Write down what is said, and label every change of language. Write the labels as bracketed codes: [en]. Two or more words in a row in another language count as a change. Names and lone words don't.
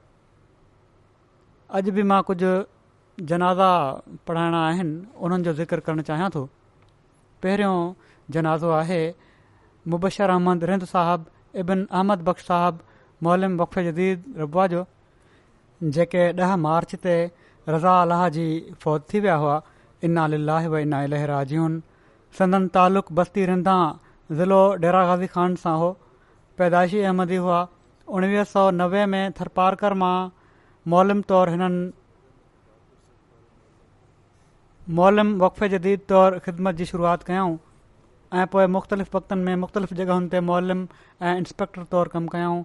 [sd] अॼु बि मां कुझु जनाज़ा पढ़ाइणा आहिनि, उन्हनि जो ज़िक्र करणु चाहियां थो। पहिरियों जनाज़ो आहे मुबशर अहमद रिंद साहब इब्न अहमद बख़्श साहब मौलम वक़फ़े जदीद रबवा जो, जेके 10 मार्च ते रज़ा अलाह जी फ़ौत थी विया हुआ। [ar] إنا لله وإنا إليه راجعون. [sd] संदन तालुक़ बस्ती रिंदा ज़िलो डेरा गाज़ी ख़ान सां हो पैदाइशी अहमदी हुआ। 1990 में थरपारकर मां मौलम तौरु हिननि मौलम वक़फ़े जदीद तौरु ख़िदमत जी शुरूआति कयऊं ऐं पोइ मुख़्तलिफ़ वक़्तनि में मुख़्तलिफ़ जॻहुनि ते मौलम ऐं इंस्पेक्टर तौरु कमु कयऊं।